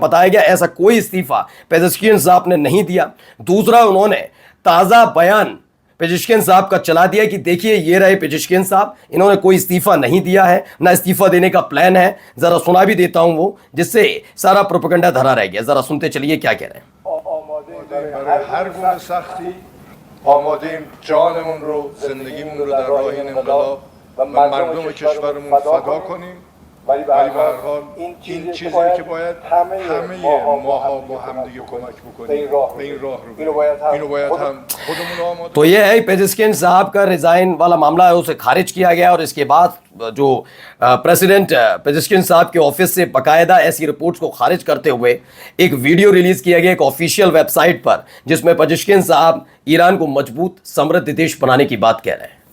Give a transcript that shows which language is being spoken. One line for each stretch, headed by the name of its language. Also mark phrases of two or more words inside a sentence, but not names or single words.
Hindi: बताया गया ऐसा कोई इस्तीफा पेजेश्कियन साहब ने नहीं दिया। दूसरा, उन्होंने ताजा बयान पेजेश्कियन साहब का चला दिया कि देखिए ये रहे पेजेश्कियन साहब, इन्होंने कोई इस्तीफा नहीं दिया है, ना इस्तीफा देने का प्लान है। जरा सुना भी देता हूं वो, जिससे सारा प्रोपेगेंडा धरा रह गया। जरा सुनते चलिए क्या कह रहे हैं।
Persian: آماده‌ایم جانمون رو، زندگیمون رو در راه این انقلاب و مردم کشورمون فدا کنیم، ولی به هر حال این چیزی که باید همه ماها با همدیگه کمک بکنیم به این راه رو بریم. اینو باید هم خودمون آماده.
Hindi: तो ये है पेजेश्कियन साहब का रिजाइन वाला मामला है, उसे खारिज किया गया और इसके बाद जो प्रेसिडेंट पेजेश्कियन साहब के ऑफिस से बाकायदा ऐसी रिपोर्ट्स को खारिज करते हुए एक
English: video release
Hindi: किया गया एक
English: official website
Hindi: पर, जिसमें पेजेश्कियन साहब ईरान को मजबूत समृद्ध देश बनाने की बात कह रहे हैं।